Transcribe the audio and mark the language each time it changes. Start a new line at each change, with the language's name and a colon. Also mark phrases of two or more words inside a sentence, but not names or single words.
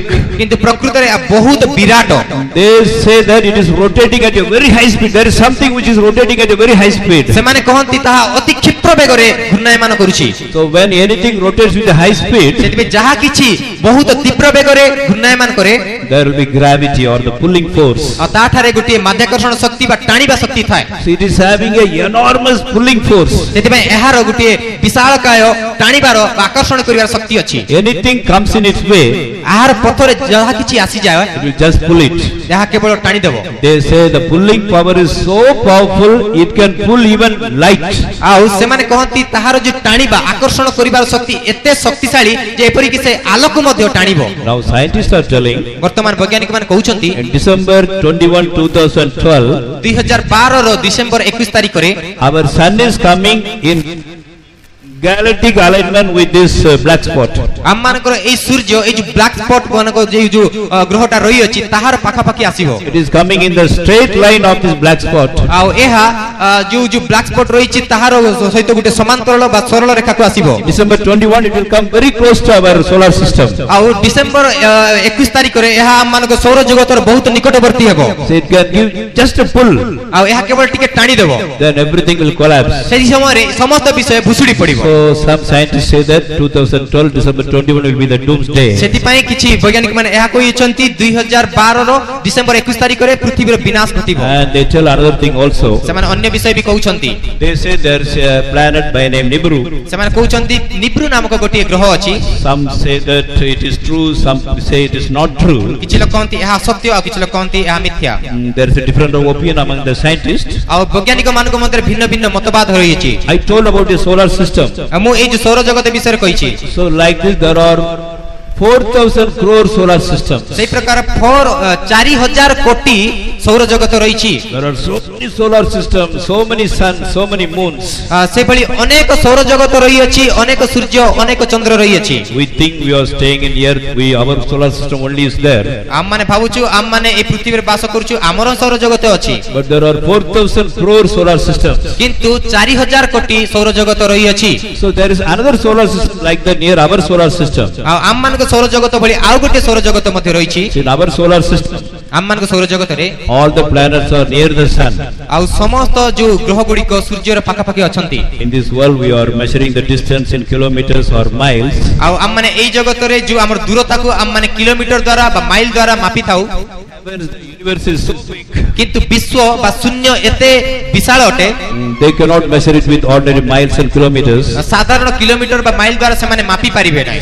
Odia: କିନ୍ତୁ ପ୍ରକୃତରେ ବହୁତ ବିରାଟ
English: They say that it is rotating at a very high speed. There is something which is rotating at a very high speed.
Odia: ସେମାନେ କହନ୍ତି ତାହା ଅତି କ୍ଷିପ୍ର ବେଗରେ ଘୂର୍ଣ୍ଣାୟମାନ କରୁଛି
English: So when anything rotates with a high speed,
Odia: ସେଥିପାଇଁ ଯାହା କିଛି ବହୁତ ତୀବ୍ର ବେଗରେ ଘୂର୍ଣ୍ଣାୟମାନ କରେ
English: there will be gravity or the pulling force.
Odia: ଆଉ ତାଠାରେ ଗୋଟିଏ ମାଧ୍ୟାକର୍ଷଣ ଶକ୍ତି ବା ଟାଣିବା ଶକ୍ତି ଥାଏ
English: So it is having a enormous pulling force.
Odia: ସେଥିପାଇଁ ଏହାର ଗୋଟିଏ ବିଶାଳକାୟ ଟାଣିବାର ବା ଆକର୍ଷଣ କରିବାର ଶକ୍ତି ଅଛି
English: Anything comes in its way,
Odia: ଏହାର ପଥରେ ଯାହା କିଛି ଆସିଯାଏ
English: it will just pull it.
Odia: ଏହା କେବଳ ଟାଣିଦେବ
English: They say the pulling power is so powerful, it can pull even light.
Odia: ଆଉ ସେମାନେ କହନ୍ତି ତାହାର ଯୋଉ ଟାଣିବା ଆକର୍ଷଣ କରିବାର ଶକ୍ତି ଏତେ ଶକ୍ତିଶାଳୀ ଯେ ଏପରିକି ସେ ଆଲୋକ ମଧ୍ୟ ଟାଣିବ
English: Now scientists are telling,
Odia: ବର୍ତ୍ତମାନ ବୈଜ୍ଞାନିକ ମାନେ କହୁଛନ୍ତି
English: in December 21, 2012,
Odia: 2012 ର ଡିସେମ୍ବର 21 ତାରିଖରେ
English: our sun is coming in galactic alignment with this black spot.
Odia: ଆମମାନଙ୍କର ଏଇ ସୂର୍ଯ୍ୟ ଏଇ ଯୋଉ
English: black spot
Odia: ମାନଙ୍କ ଯୋଉ ଗ୍ରହଟା ରହିଅଛି ତାହାର ପାଖାପାଖି ଆସିବ
English: It is coming in the straight line of this black spot.
Odia: ଆଉ ଏହା ଯୋଉ
English: black spot
Odia: ରହିଛି ତାହାର ସହିତ ଗୋଟେ ସମାନ୍ତରାଳ ବା ସରଳ ରେଖାକୁ ଆସିବ
English: December 21, it will come very close to our solar system.
Odia: ଆଉ ଡିସେମ୍ବର 21 ତାରିଖରେ ଏହା ଆମମାନଙ୍କ ସୌର ଜଗତର ବହୁତ ନିକଟବର୍ତ୍ତୀ ହେବ
English: So it can give just a pull,
Odia: ଆଉ ଏହା କେବଳ ଟିକେ ଟାଣିଦେବ
English: then everything will collapse.
Odia: ସେହି ସମୟରେ ସମସ୍ତ ବିଷୟ ଭୁଷୁଡ଼ି ପଡ଼ିବ
English: So some scientists say that 2012, December 21 will be the doomsday.
Odia: ସେଥିପାଇଁ କିଛି ବୈଜ୍ଞାନିକ ମାନେ ଏହା କହିଛନ୍ତି 2012 ର ଡିସେମ୍ବର 21 ତାରିଖରେ ପୃଥିବୀର ବିନାଶ ଘଟିବ
English: And they tell another thing also.
Odia: ସେମାନେ ଅନ୍ୟ ବିଷୟ ବି କହୁଛନ୍ତି
English: They say there is a planet by name Nibiru.
Odia: ସେମାନେ କହୁଛନ୍ତି ନିବ୍ରୁ ନାମକ ଗୋଟିଏ ଗ୍ରହ ଅଛି
English: Some say that it is true, some say it is not true.
Odia: କିଛି ଲୋକ କହନ୍ତି ଏହା ସତ୍ୟ ଆଉ କିଛି ଲୋକ କହନ୍ତି ଏହା ମିଥ୍ୟା
English: There is a different opinion among the scientists.
Odia: ଆଉ ବୈଜ୍ଞାନିକ ମାନଙ୍କ ମଧ୍ୟରେ ଭିନ୍ନ ଭିନ୍ନ ମତବାଦ ରହିଛି
English: I told about the solar system.
Odia: ମୁଁ ଏଇ ଯୋଉ ସୌର ଜଗତ ବିଷୟରେ କହିଛି
English: So like this there are 4,000 crore solar systems.
Odia: ସେଇ ପ୍ରକାର 4000 କୋଟି ସୌର ଜଗତ ରହିଛି
English: There are so many solar systems, so many suns, so many moons.
Odia: ସେଭଳି ଅନେକ ସୌର ଜଗତ ରହିଅଛି ଅନେକ ସୂର୍ଯ୍ୟ ଅନେକ ଚନ୍ଦ୍ର ରହିଅଛି
English: We think we are staying in earth, our solar system only is there.
Odia: ଆମମାନେ ଭାବୁଛୁ ଆମମାନେ এই ପୃଥିବୀରେ ବାସ କରୁଛୁ ଆମର ସୌର ଜଗତ ଅଛି
English: But there are 4,000 crore solar systems.
Odia: କିନ୍ତୁ 4000 କୋଟି ସୌର ଜଗତ ରହିଅଛି
English: So there is another solar system like that near our solar system.
Odia: ଆଉ ଆମମାନଙ୍କ ସୌର ଜଗତ ଭଳି ଆଉ ଗୋଟେ ସୌର ଜଗତ ମଧ୍ୟ ରହିଛି
English: In our solar system,
Odia: ଆମମାନଙ୍କ ସୌର ଜଗତରେ
English: all the planets are near the sun.
Odia: ଆଉ ସମସ୍ତ ଯୋଉ ଗ୍ରହ ଗୁଡ଼ିକ ସୂର୍ଯ୍ୟର ପାଖାପାଖି ଅଛନ୍ତି
English: In this world we are measuring the distance in kilometers or miles.
Odia: ଆଉ ଆମମାନେ ଏଇ ଜଗତରେ ଯୋଉ ଆମର ଦୂରତାକୁ ଆମମାନେ କିଲୋମିଟର ଦ୍ୱାରା ବା ମାଇଲ ଦ୍ୱାରା ମାପିଥାଉ
English: The universe is so big.
Odia: କିନ୍ତୁ ବିଶ୍ୱ ବା ଶୂନ୍ୟ ଏତେ ବିଶାଳ ଅଟେ
English: They cannot measure it with ordinary miles and kilometers.
Odia: ସାଧାରଣ କିଲୋମିଟର ବା ମାଇଲ ଦ୍ୱାରା ସେମାନେ ମାପି ପାରିବେ ନାହିଁ